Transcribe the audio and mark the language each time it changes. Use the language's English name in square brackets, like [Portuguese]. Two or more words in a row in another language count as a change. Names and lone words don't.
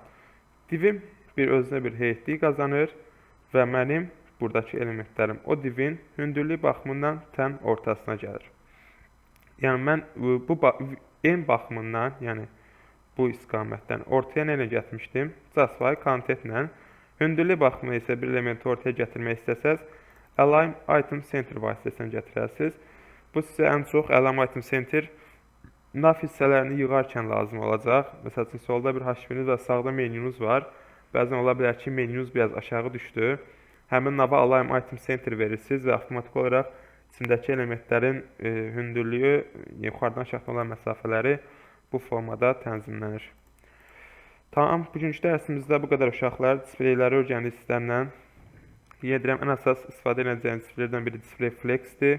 [Azerbaijani] Divim bir özünə bir heightlik qazanır və mənim buradakı elementlərim o divin hündürlük baxımından tən ortasına gəlir. Yəni mən bu en baxımından, yəni bu istiqamətdən ortaya nə ilə gətirmişdim? [English] Justify contentlə. [Azerbaijani] Hündürlük baxımından isə bir elementi ortaya gətirmək istəsəz, [English] align item center [Azerbaijani] vasitəsilə gətirərsiniz. Bu sizə ən çox [English] align item center [Azerbaijani] nav hissələrini yığarkən lazım olacaq. Məsəl üçün, solda bir HTML və sağda menyunuz var. Bəzən ola bilər ki, menyunuz biraz aşağı düşdü. Həmin nava [English] align item center [Azerbaijani] verirsiniz və avtomatik olaraq içindəki elementlərin hündürlüyü, yuxarıdan aşağıdan olan məsafələri bu formada tənzimlənir. Tamam, bugünkü dərsimizdə bu qədər uşaqlar. Displeyləri öyrəndik sizlərlə. Yedirəm, ən əsas istifadə edəcəyiniz displaylərdən biri [English] display flexdir.